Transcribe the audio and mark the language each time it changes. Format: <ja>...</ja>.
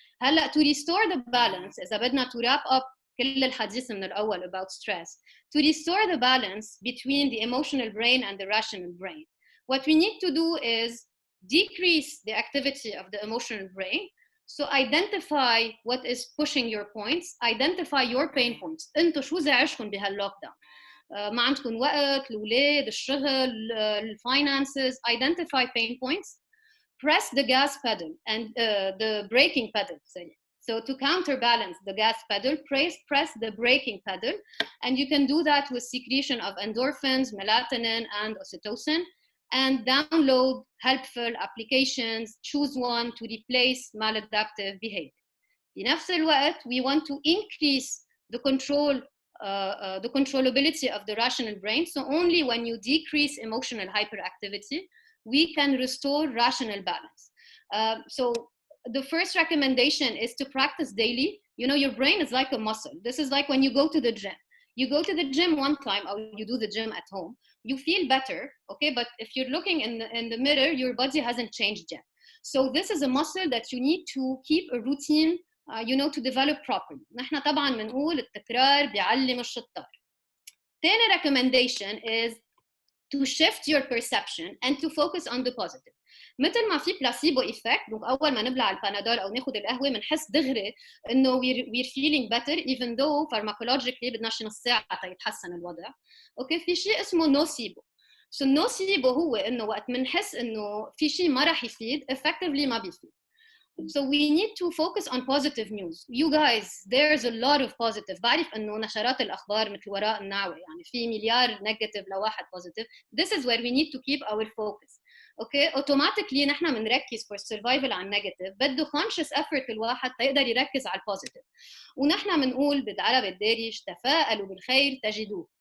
<ar>هلا</ar> <en>to restore the balance</en> <ar>إذا بدنا</ar> <en>to wrap up</en> <ar>كل الحديث من الأول</ar> <en>about stress, to restore the balance between the emotional brain and the rational brain, what we need to do is decrease the activity of the emotional brain. So identify what is pushing your points, identify your pain points.</en> <ar>انتوا شو زعجكم بهاللوك داون؟ ما عندكم وقت، الأولاد، الشغل، الفاينانسز.</ar> <en>Identify pain points. Press the gas pedal and the braking pedal. So to counterbalance the gas pedal, press the braking pedal. And you can do that with secretion of endorphins, melatonin, and oxytocin. And download helpful applications. Choose one to replace maladaptive behavior.</en> <ar>بنفس الوقت,</ar> <en>we want to increase the controllability of the rational brain. So only when you decrease emotional hyperactivity, we can restore rational balance. So the first recommendation is to practice daily. You know, your brain is like a muscle. This is like when you go to the gym. You go to the gym one time, or you do the gym at home, you feel better, okay? But if you're looking in the mirror, your body hasn't changed yet. So this is a muscle that you need to keep a routine, you know, to develop properly.</en> <ar>نحن طبعا بنقول التكرار بيعلم الشطار.</ar> <en>Third recommendation is to shift your perception and to focus on the positive.</en> <ar>مثل ما في بلاسيبو إيفكت، دونك أول ما نبلع البانادول أو ناخد القهوة بنحس دغري إنه</ar> <en>we're feeling better even though pharmacologically</en> <ar>بدنا شي نص ساعة يتحسن الوضع. أوكي، في شيء اسمه نوسيبو. So النوسيبو هو إنه وقت بنحس إنه في شيء ما راح يفيد effectively ما بيفيد.</ar> <en>So we need to focus on positive news. You guys, there's a lot of positive.</en> <ar>بعرف إنه نشرات الأخبار مثل وراء النعوة يعني في مليار negative لواحد positive.</ar> <en>This is where we need to keep our focus. Okay, automatically</en> <ar>نحن بنركز</ar> <en>for survival على negative.</en> <ar>بده</ar> <en>conscious effort</en> <ar>الواحد تقدر يركز على positive. ونحن بنقول بالعربي الدارج تفاءلوا بالخير تجدوه.</ar>